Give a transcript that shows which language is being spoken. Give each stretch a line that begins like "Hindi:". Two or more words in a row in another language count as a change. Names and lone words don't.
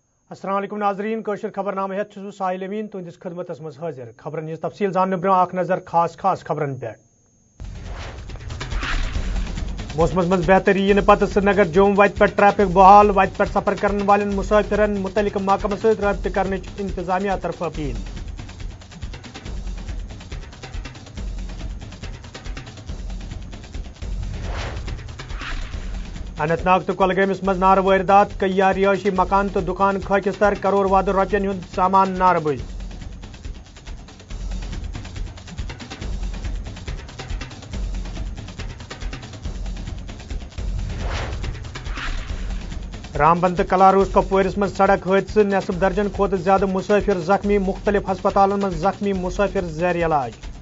Kashmiri: السلام علیکم ناظرین کوشر خبر نامہ ہیت چھس ساحل امین تہندس خدمتس مز حاضر خبرن ہز تفصیل زاننے برہ اخ نظر خاص خبرن پہ موسمس مز بہتری ین پتہ سری نگر جوم وتہ پہ ٹریفک بحال وتہ پہ سفر کرن والن مسافرن متعلقہ محکمہ ست رابطہ کرنچ انتظامیہ طرف اپیل اننت ناگ تو کولگامس مز نار واردات کئی رہائشی مکان تو دکان خاکستر کرور واد روپین ہند سامان نار بز رامبن تو کلاروس کپوارس مز سڑک حادثہ نصف درجن کھت زیادہ مسافر زخمی مختلف ہسپتالن مز زخمی مسافر زیر علاج